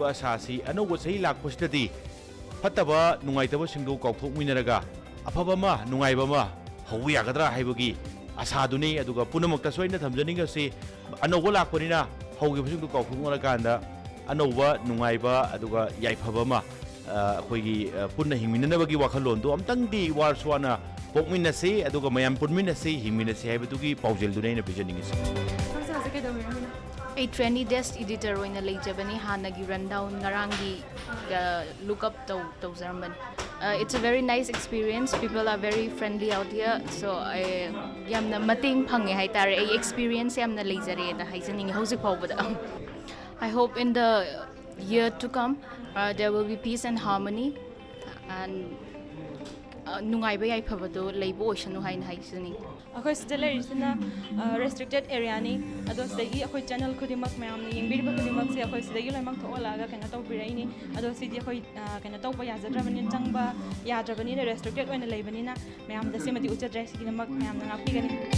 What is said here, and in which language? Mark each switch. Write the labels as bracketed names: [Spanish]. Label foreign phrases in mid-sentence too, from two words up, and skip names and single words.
[Manipuri] ꯑꯁꯥꯁꯤ ꯑꯅꯧꯕ ꯆꯍꯤ ꯂꯥꯛꯄꯁꯤꯗꯗꯤ ꯐꯠꯇꯕ ꯅꯨꯡꯉꯥꯏꯇꯕꯁꯤꯡꯗꯨ ꯀꯥꯎꯊꯣꯛꯃꯤꯟꯅꯔꯒ ꯑꯐꯕ ꯑꯃ ꯅꯨꯡꯉꯥꯏꯕ ꯑꯃ ꯍꯧꯕ ꯌꯥꯒꯗ꯭ꯔꯥ ꯍꯥꯏꯕꯒꯤ ꯑꯁꯥꯗꯨꯅꯤ ꯑꯗꯨꯒ ꯄꯨꯝꯅꯃꯛꯇꯁꯨ ꯑꯩꯅ ꯊꯝꯖꯅꯤꯡꯉꯤꯁꯤ ꯑꯅꯧꯕ ꯂꯥꯛꯄꯅꯤꯅ ꯍꯧꯈꯤꯕꯁꯤꯡꯗꯨ ꯀꯥꯎꯊꯣꯛꯅꯔꯀꯥꯟꯗ ꯑꯅꯧꯕ ꯅꯨꯡꯉꯥꯏꯕ ꯑꯗꯨꯒ ꯌꯥꯏꯐꯕ ꯑꯃ ꯑꯩꯈꯣꯏꯒꯤ ꯄꯨꯟꯅ ꯍꯤꯡꯃꯤꯟꯅꯅꯕꯒꯤ ꯋꯥꯈꯜꯂꯣꯟꯗꯣ ꯑꯝꯇꯪꯗꯤ ꯋꯥꯔꯁꯨ ꯋꯥꯅ ꯄꯣꯛꯃꯤꯟꯅꯁꯤ ꯑꯗꯨꯒ ꯃꯌꯥꯝ ꯄꯨꯟꯃꯤꯟꯅꯁꯤ ꯍꯤꯡꯃꯤꯟꯅꯁꯤ ꯍꯥꯏꯕꯗꯨꯒꯤ ꯄꯥꯎꯖꯦꯜꯗꯨꯅꯤ ꯑꯩꯅ ꯄꯤꯖꯅꯤꯡꯉꯤꯁꯤ ꯁꯣꯝꯁꯦ ꯍꯧꯖꯤꯛ ꯀꯩꯗꯧꯕꯤꯔꯝꯃꯤꯅꯣ ꯑꯩ [English] trendy desk editor [Manipuri] ꯑꯣꯏꯅ ꯂꯩꯖꯕꯅꯤ ꯍꯥꯟꯅꯒꯤ ꯔꯟꯗꯥꯎꯟ ꯉꯔꯥꯡꯒꯤ ꯂꯨꯛꯑꯞ ꯇꯧꯖꯔꯝꯕꯅꯤ [English] it's a very nice experience people are very friendly out here so [Manipuri] ꯌꯥꯝꯅ ꯃꯇꯦꯡ ꯐꯪꯉꯦ ꯍꯥꯏꯇꯥꯔꯦ ꯑꯩ experience ꯌꯥꯝꯅ ꯂꯩꯖꯔꯦꯅ ꯍꯥꯏꯖꯅꯤꯡꯉꯤ ꯍꯧꯖꯤꯛ ꯐꯥꯎꯕꯗ [English] I hope in the year to come there will be peace and harmony and [Manipuri] ꯅꯨꯡꯉꯥꯏꯕ ꯌꯥꯏꯐꯕꯗꯣ ꯂꯩꯕ ꯑꯣꯏꯁꯅꯨ ꯍꯥꯏꯅ ꯍꯥꯏꯖꯅꯤꯡꯉꯤ ꯑꯩꯈꯣꯏ ꯁꯤꯗ ꯂꯩꯔꯤꯁꯤꯅ [English] restricted area [Manipuri] ꯑꯗꯣ ꯁꯤꯗꯒꯤ ꯑꯩꯈꯣꯏ ꯆꯦꯅꯦꯜ ꯈꯨꯗꯤꯡꯃꯛ ꯃꯌꯥꯝꯅ ꯌꯦꯡꯕꯤꯔꯤꯕ ꯈꯨꯗꯤꯡꯃꯛꯁꯦ ꯑꯩꯈꯣꯏ ꯁꯤꯗꯒꯤ ꯂꯣꯏꯅꯃꯛ ꯊꯣꯛꯍꯜꯂꯛꯑꯒ ꯀꯩꯅꯣ ꯇꯧꯕꯤꯔꯛꯏꯅꯤ ꯑꯗꯣ ꯁꯤꯗꯤ ꯑꯩꯈꯣꯏ ꯀꯩꯅꯣ ꯇꯧꯕ ꯌꯥꯖꯗ꯭ꯔꯕꯅꯤꯅ ꯆꯪꯕ ꯌꯥꯗ꯭ꯔꯕꯅꯤꯅ [English] restricted oina [Manipuri] ꯂꯩꯕꯅꯤꯅ ꯃꯌꯥꯝꯗ ꯁꯤꯃꯗꯤ ꯎꯠꯆꯗ꯭ꯔꯦ ꯁꯤꯒꯤꯗꯃꯛ ꯃꯌꯥꯝꯅ ꯉꯥꯛꯄꯤꯒꯅꯤ